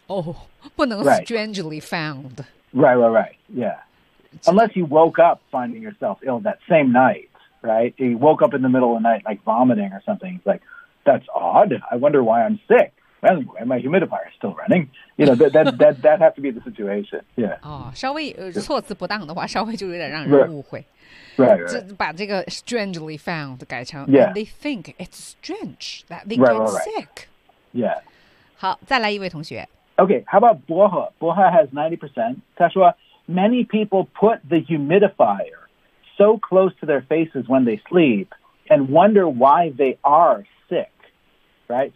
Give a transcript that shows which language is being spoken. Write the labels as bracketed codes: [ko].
[en] Oh, [zh] 不能 [en] strangely found. Right. Yeah. Unless you woke up finding yourself ill that same night, right? You woke up in the middle of the night, like vomiting or something. It's like, that's odd. I wonder why I'm sick. Anyway, my humidifier is still running. You know, that has to be the situation. Yeah. [zh] 稍微措辞不当的话，稍微就有点让人误会。 [en] Right. [zh] 把这个 [en] strangely found [zh] 改成 [en] and they think it's strange that they get sick. Yeah. [zh] 好，再来一位同学。 [en] Okay, how about 薄荷？薄荷 has 90%. 他说Many people put the humidifier so close to their faces when they sleep and wonder why they are sick, right?